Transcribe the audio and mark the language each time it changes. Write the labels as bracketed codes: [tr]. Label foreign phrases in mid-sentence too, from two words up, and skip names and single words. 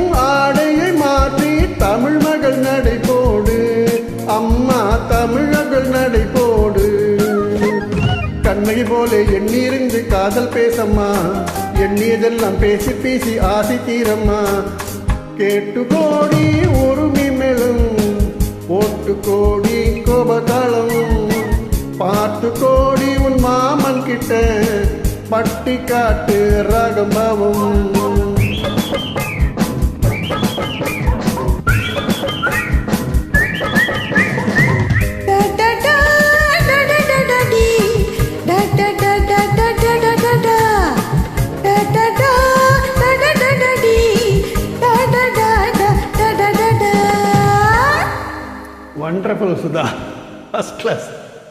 [ta] ஆடையை மாற்றி தமிழ் மகள் நடை போடு அம்மா தமிழர்கள் நடை போடு கண்ணகி போல எண்ணிருந்து காதல் பேசம்மா எண்ணியதெல்லாம் பேசி பேசி ஆசை தீரம்மா கேட்டு கோடி உருமி மேளம் போட்டு கோடி கோபதாளம் பார்த்து கோடி உன் மாமன் கிட்ட பட்டி காட்டு ராகம்பாவம் Da da da da da da da dee da da da da da da da da da da da da da da da da dee da da da da da da da da. [en] wonderful Sudha, first class.